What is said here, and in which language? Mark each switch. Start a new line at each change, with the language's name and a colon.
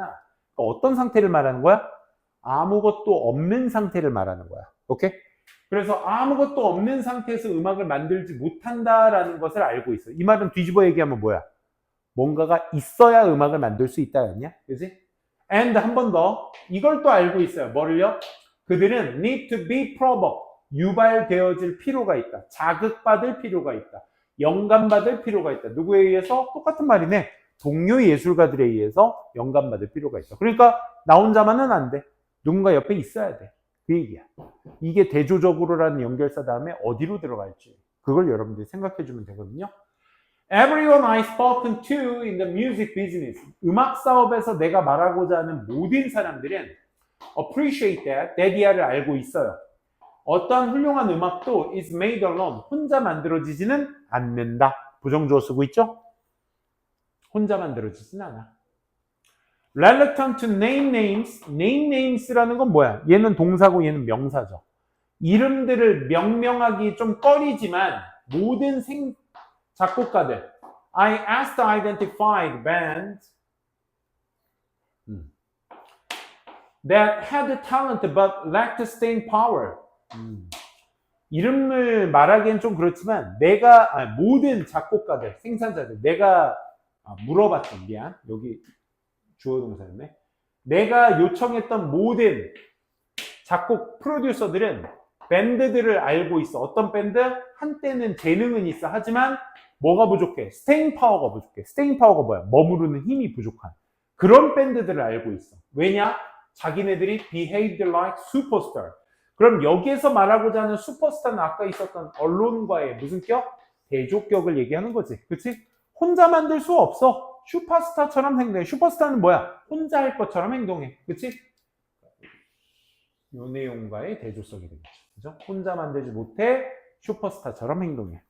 Korean: 그러니까 어떤 상태를 말하는 거야? 아무것도 없는 상태를 말하는 거야. 오케이? 그래서 아무것도 없는 상태에서 음악을 만들지 못한다라는 것을 알고 있어. 이 말은 뒤집어 얘기하면 뭐야? 뭔가가 있어야 음악을 만들 수 있다였냐? 그지?
English: And
Korean: 한 번 더. 이걸 또 알고 있어요. 뭐를요? 그들은
English: need to be provoked.
Korean: 유발되어질 필요가 있다. 자극받을 필요가 있다. 영감받을 필요가 있다. 누구에 의해서? 똑같은 말이네. 동료 예술가들에 의해서 영감받을 필요가 있다. 그러니까 나 혼자만은 안 돼. 누군가 옆에 있어야 돼. 그 얘기야. 이게 대조적으로라는 연결사 다음에 어디로 들어갈지 그걸 여러분들이 생각해 주면 되거든요.
English: Everyone I've spoken to in the music business.
Korean: 음악 사업에서 내가 말하고자 하는 모든 사람들은
English: appreciate that
Korean: 이하를 알고 있어요. 어떠한 훌륭한 음악도
English: is made alone.
Korean: 혼자 만들어지지는 않는다. 부정주어 쓰고 있죠? 혼자 만들어지진 않아.
English: Reluctant to name names.
Korean: Name names라는 건 뭐야? 얘는 동사고 얘는 명사죠. 이름들을 명명하기 좀 꺼리지만 모든 작곡가들
English: I asked to identify the bands that had the talent but lacked the staying power.
Korean: 이름을 말하기엔 좀 그렇지만 모든 작곡가들, 생산자들 내가 물어봤던 미안 여기 주어 동사였네. 내가 요청했던 모든 작곡 프로듀서들은 밴드들을 알고 있어. 어떤 밴드? 한때는 재능은 있어. 하지만 뭐가 부족해? 스테잉 파워가 부족해. 스테잉 파워가 뭐야? 머무르는 힘이 부족한 그런 밴드들을 알고 있어. 왜냐? 자기네들이
English: behaved like superstar.
Korean: 그럼 여기에서 말하고자 하는 슈퍼스타는 아까 있었던 언론과의 무슨 격? 대조격을 얘기하는 거지. 그치? 혼자 만들 수 없어. 슈퍼스타처럼 행동해. 슈퍼스타는 뭐야? 혼자 할 것처럼 행동해. 그치? 요 내용과의 대조성이 되겠죠. 그죠? 혼자 만들지 못해 슈퍼스타처럼 행동해.